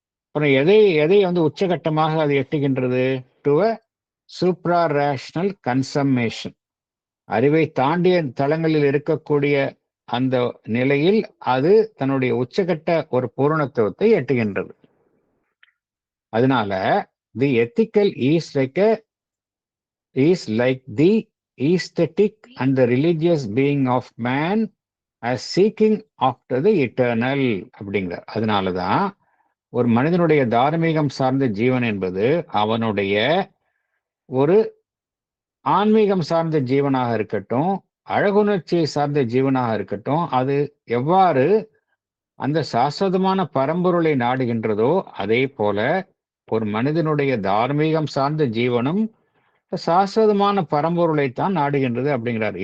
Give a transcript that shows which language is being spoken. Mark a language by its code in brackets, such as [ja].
[ta] அப்புறம் எதை வந்து உச்சகட்டமாக அது எட்டுகின்றது? [en] to a supra rational consummation, [ta] அறிவை தாண்டிய தளங்களில் இருக்கக்கூடிய அந்த நிலையில் அது தன்னுடைய உச்சகட்ட ஒரு பூரணத்துவத்தை எட்டுகின்றது. அதனால [en] the ethical is like the aesthetic and the religious being of man as seeking after the eternal [ta] அப்படிங்கிறார். அதனாலதான் ஒரு மனிதனுடைய தார்மீகம் சார்ந்த ஜீவன் என்பது அவனுடைய ஒரு ஆன்மீகம் சார்ந்த ஜீவனாக இருக்கட்டும், அழகுணர்ச்சியை சார்ந்த ஜீவனாக இருக்கட்டும், அது எவ்வாறு அந்த சாஸ்வதமான பரம்பொருளை நாடுகின்றதோ அதே போல ஒரு மனிதனுடைய தார்மீகம் சார்ந்த ஜீவனும் சாஸ்வதமான பரம்பொருளைத்தான் நாடுகின்றது அப்படிங்கிறார்.